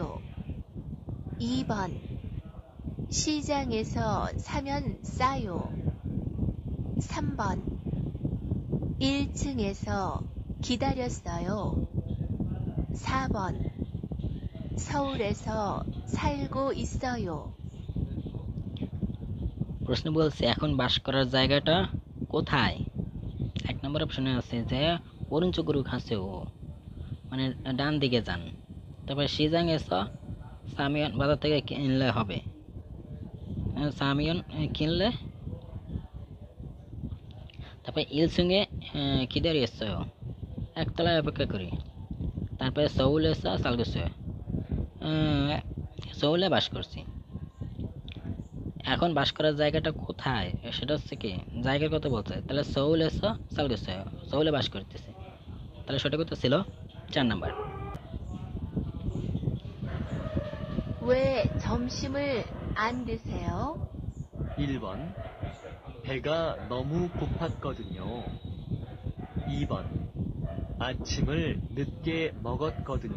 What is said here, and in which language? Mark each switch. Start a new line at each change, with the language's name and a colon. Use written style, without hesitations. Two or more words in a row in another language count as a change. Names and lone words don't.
Korean: 2번 시장에서 사면 싸요. 3번 1층에서 기다렸어요. 4번 서울에서 살고 있어요.
Bangla: প্রশ্ন বলছে এখন বাস করার জায়গাটা কোথায়। 1 নম্বর অপশনে আছে যে
Korean: 오른쪽으로 가세요,
Bangla: মানে ডান দিকে যান। তারপরে
Korean: 시장에서 사면,
Bangla: বাজার থেকে কিনলে হবে। সামিয়ন কিনলে। তারপরে
Korean: 일층에 기다렸어요,
Bangla: একতলায় অপেক্ষা করি। তারপরে
Korean: 서울에서 살고 있어요.
Bangla: 서울에 বাস করছি। এখন বাস করার জায়গাটা কোথায় সেটা হচ্ছে কি জায়গার কথা বলছে, তাহলে
Korean: 서울에서 살고 있어요,
Bangla: 서울에 বাস করতেছে, তাহলে সঠিক উত্তর ছিল 4 নাম্বার।
Korean: 왜 점심을 안 드세요? 1번 배가 너무 고팠거든요. 2번 아침을 늦게 먹었거든요.